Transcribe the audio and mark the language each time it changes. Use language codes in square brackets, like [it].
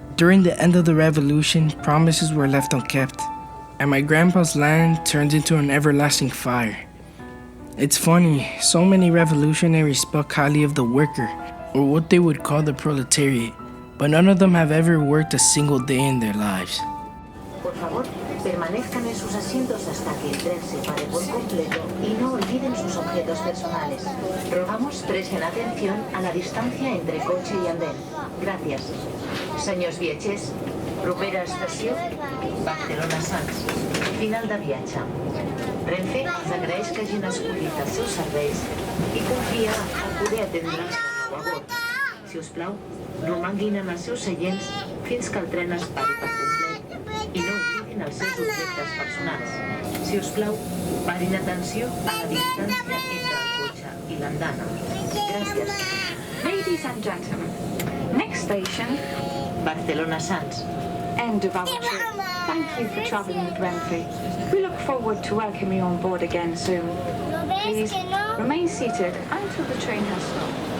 [en] During the end of the revolution, promises were left unkept, and my grandpa's land turned into an everlasting fire. It's funny, so many revolutionaries spoke highly of the worker, or what they would call the proletariat, but none of them have ever worked a single day in their lives. [es] Por favor, permanezcan en sus asientos hasta que el tren se pare por completo y no olviden sus objetos personales. Rogamos presten atención a la distancia entre coche y andén. Gracias. [ca] Senyors viatgers, propera estació, Barcelona Sants. Final de viatge. Renfe els agraeix que hagin escollit els seus serveis i confia en poder atendre'ls de nou a bord. Si us plau, romanguin en els seus seients fins que el tren es pari per complet i no oblidin els seus objectes personals. Si us plau, parin atenció a la distància entre el cotxe i l'andana. Gràcies. [en] Ladies and gentlemen, next station, Barcelona Sants. end of our trip. Thank you for travelling with Renfe. We look forward to welcoming you on board again soon. Please remain seated until the train has stopped.